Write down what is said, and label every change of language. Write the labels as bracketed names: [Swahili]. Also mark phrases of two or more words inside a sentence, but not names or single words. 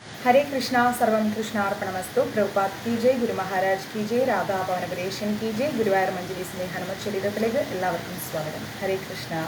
[Sanskrit] हरे कृष्णा सर्वं कृष्णार्पणमस्तु। [Hindi] प्रभुपाद की जय, गुरु महाराज की जय, राधा भवनगरेशन की जय, [Malayalam] ഗുരുവായൂർ മഞ്ജരി സ്നേഹ ഹനുമച്ചരിതത്തിലേക്ക് എല്ലാവർക്കും സ്വാഗതം. ഹരേ കൃഷ്ണ.